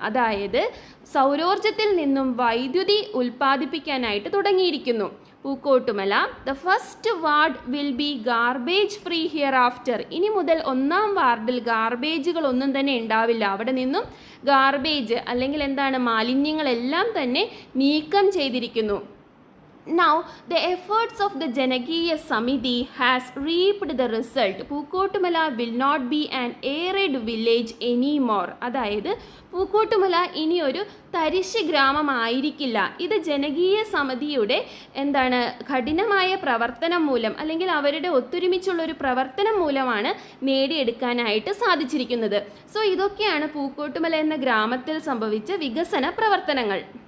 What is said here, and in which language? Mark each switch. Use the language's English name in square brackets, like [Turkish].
[Malayalam] അതായത് സൗരോർജത്തിൽ നിന്നും വൈദ്യുതി ഉൽപ്പാദിപ്പിക്കാനായിട്ട് തുടങ്ങിയിരിക്കുന്നു. [English] Pookkottumala the first ward will be garbage free hereafter. [Malayalam] ഇനി മുതൽ 1ാം വാർഡിൽ ഗാർബേജുകൾ ഒന്നും തന്നെ ഉണ്ടാവില്ല. അവിടെ നിന്നും ഗാർബേജ് അല്ലെങ്കിൽ എന്താണ് മാലിന്യങ്ങളെല്ലാം തന്നെ നീക്കം ചെയ്തിരിക്കുന്നു. [English] Now the efforts of the Janakiya Samiti has reaped the result. Pookkottumala will not be an arid village anymore. [Malayalam] അതായത് പൂക്കോട്ടുമല ഇനി ഒരു തരിശ് ഗ്രാമമായിരിക്കില്ല. ഇത് ജനകീയ സമിതിയുടെ എന്താണ് കഠിനമായ പ്രവർത്തനം മൂലം അല്ലെങ്കിൽ അവരുടെ ഒത്തൊരുമിച്ചുള്ള ഒരു പ്രവർത്തനം മൂലമാണ് നേടിയെടുക്കാനായിട്ട് സാധിച്ചിരിക്കുന്നത്. സോ ഇതൊക്കെയാണ് പൂക്കോട്ടുമല എന്ന ഗ്രാമത്തിൽ സംഭവിച്ച വികസന പ്രവർത്തനങ്ങൾ.